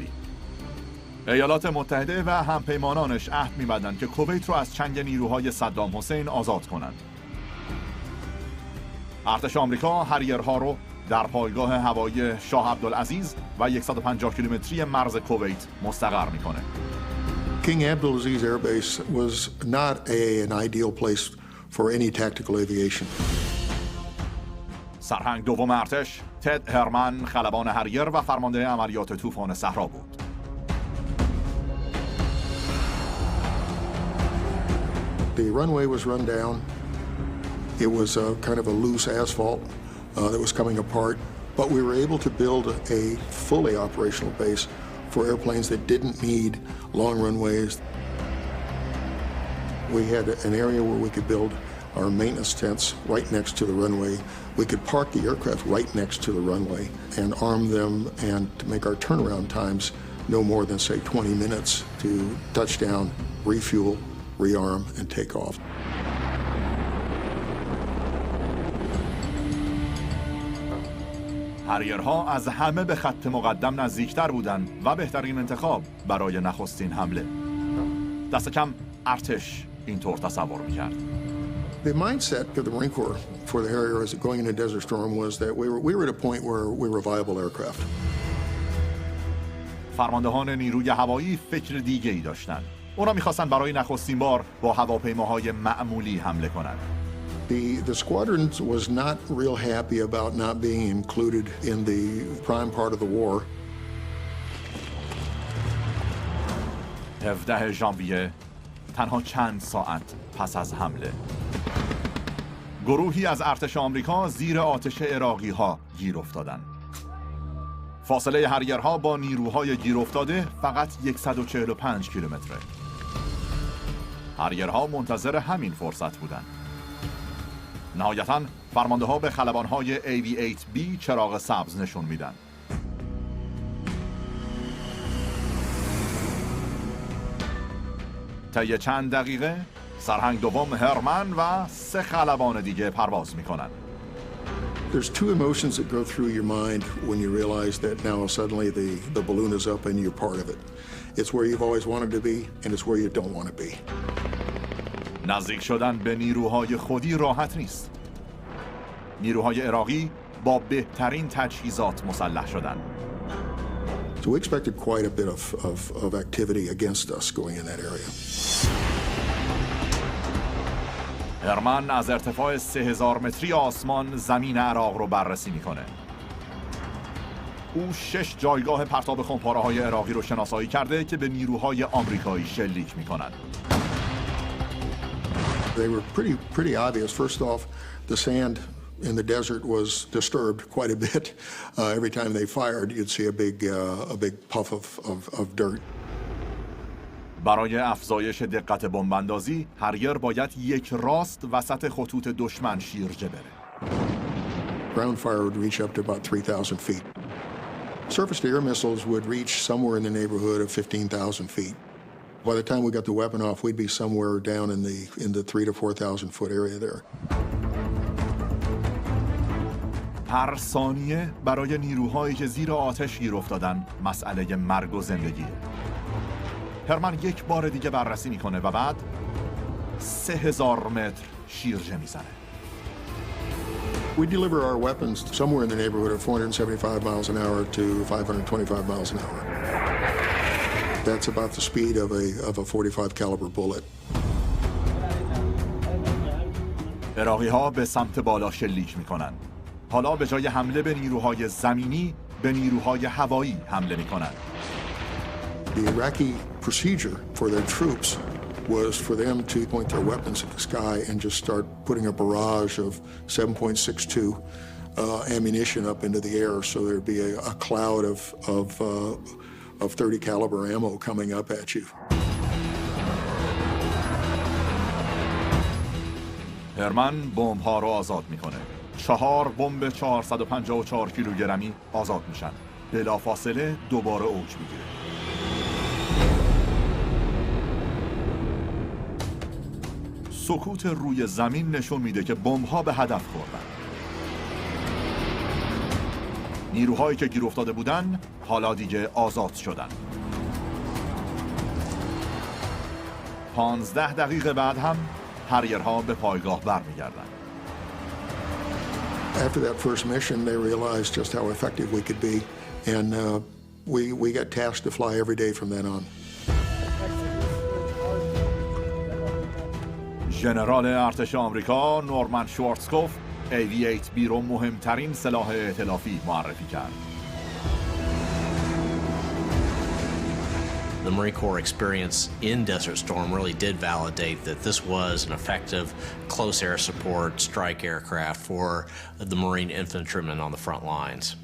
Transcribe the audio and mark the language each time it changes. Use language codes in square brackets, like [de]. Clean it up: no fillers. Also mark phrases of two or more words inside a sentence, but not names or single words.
[fa] ایالات متحده و همپیمانانش عهد می‌بندند که کویت رو از چنگ نیروهای صدام حسین آزاد کنند. ارتش آمریکا هریرها رو در پایگاه هوایی شاه عبدالعزیز و 150 کیلومتری مرز کویت مستقر می‌کنه. [en] King Abdulaziz Air Base was not an ideal place for any tactical aviation. [fa] سرهنگ دوم ارتش تد هرمن خلبان هریر و فرمانده عملیات طوفان صحرا بود. [en] The runway was run down. It was kind of a loose asphalt that was coming apart, but we were able to build a fully operational base for airplanes that didn't need long runways. We had an area where we could build our maintenance tents right next to the runway. We could park the aircraft right next to the runway and arm them and to make our turnaround times no more than, say, 20 minutes to touch down, refuel, rearm, and take off. [fa] هریرها از همه به خط مقدم نزدیکتر بودند و بهترین انتخاب برای نخستین حمله. دست کم ارتش اینطور تصور می‌کرد. [en] The mindset of the Marine Corps for the Harrier as going into Desert Storm was that we were at a point where we were viable aircraft. [fa] فرماندهان نیروی هوایی فکر دیگه‌ای داشتند. اونا می‌خواستن برای نخستین بار با هواپیماهای معمولی حمله کنند. [en] The squadron was not real happy about not being included in the prime part of the war. [fa] 17 ژانویه تنها چند ساعت پس از حمله گروهی از ارتش آمریکا زیر آتش عراقی‌ها گیر افتادند. فاصله هریرها با نیروهای گیر افتاده فقط 145 کیلومتره. هریرها منتظر همین فرصت بودند. نهایتاً فرمانده‌ها به خلبان‌های AV-8B چراغ سبز نشون میدن. طی چند دقیقه سرهنگ دوم هرمن و 3 خلبان دیگه پرواز میکنن. [en] There's two emotions that go through your mind when you realize that now suddenly the balloon is up and you're part of it. It's where you've always wanted to be and it's where you don't want to be. [fa] نزدیک شدن به نیروهای خودی راحت نیست. نیروهای عراقی با بهترین تجهیزات مسلح شدند. [en] So we expected quite a bit of activity against us going in that area. [fa] هرمن از ارتفاع 3000 متری آسمان زمین عراق رو بررسی میکنه. او 6 جایگاه پرتاب خمپاره‌های عراقی رو شناسایی کرده که به نیروهای آمریکایی شلیک میکنند. [en] They were pretty obvious. First off, the sand in the desert was disturbed quite a bit. Every time they fired, you'd see a big puff of dirt. [fa] برای افزایش دقت بمب‌اندازی، هریر باید یک راست وسط خطوط دشمن شیرجه بره. [en] Ground fire would reach up to about 3,000 feet. Surface-to-air missiles would reach somewhere in the neighborhood of 15,000 feet. By the time we got the weapon off, we'd be somewhere down in the 3,000 to 4,000 foot area there. [fa] هر ثانیه برای نیروهایی که زیر آتش گیر افتادن مسئله مرگ و زندگیه. هرمن یک بار دیگه بررسی میکنه و بعد 3000 متر شیرجه میزنه. [en] We deliver our weapons somewhere in the neighborhood of 475 miles an hour to 525 miles an hour. That's about the speed of a 45 caliber bullet. [fa] عراقی‌ها به سمت بالا شلیک می‌کنند. حالا به جای حمله به نیروهای زمینی به نیروهای هوایی حمله می‌کنند. [en] The Iraqi procedure for their troops was for them to point their weapons at the sky and just start putting a barrage of 7.62 ammunition up into the air, so there'd be a cloud of 30 caliber ammo coming up at you. [fa] هرمن بمب‌ها رو آزاد می‌کنه. 4 بمب 454 کیلوگرمی آزاد میشن. بلافاصله دوباره اوج میگیره. سکوت روی زمین نشون میده که بمب‌ها به هدف خوردن. نیروهایی که گیر افتاده بودن حالا دیگه آزاد شدن. 15 دقیقه بعد هم هریرها به پایگاه برمیگردن. [en] After that first mission, they realized just how effective we could be, and we got tasked to fly every day from then on. [fa] ژنرال ارتش آمریکا نورمن شوارتزکوف AV-8B رو مهمترین سلاح ائتلافی معرفی کرد. [en] The Marine Corps experience in Desert Storm really did validate that this was an effective close air support strike aircraft for the Marine infantrymen on the front lines.